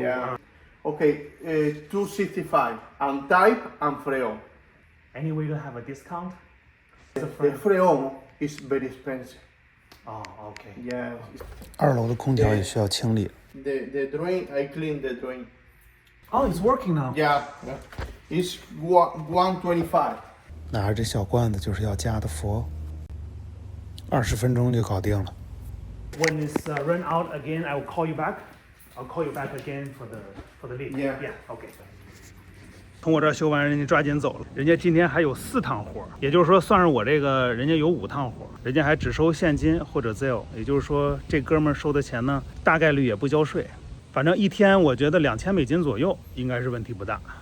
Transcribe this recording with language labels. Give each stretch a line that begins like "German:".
English: Yeah. Okay, 265 and type and freon. Any way to have a discount? The freon is very expensive. Oh, okay. Yeah.
Chinese: 2楼的空调也需要清理。
English: The drain, I clean the drain. Oh, it's working now. Yeah. It's 125.
Chinese: 拿着这小罐子就是要加的佛，20分钟就搞定了。
English: When it's run out again, I will call you back. I'll call you back again for the leak. Yeah. Yeah. Okay.
Chinese: 从我这儿修完，人家抓紧走了。人家今天还有4趟活，也就是说，算是我这个，人家有5趟活，人家还只收现金或者 Zelle， 也就是说，这哥们儿收的钱呢，大概率也不交税。反正一天，我觉得2000美金左右应该是问题不大。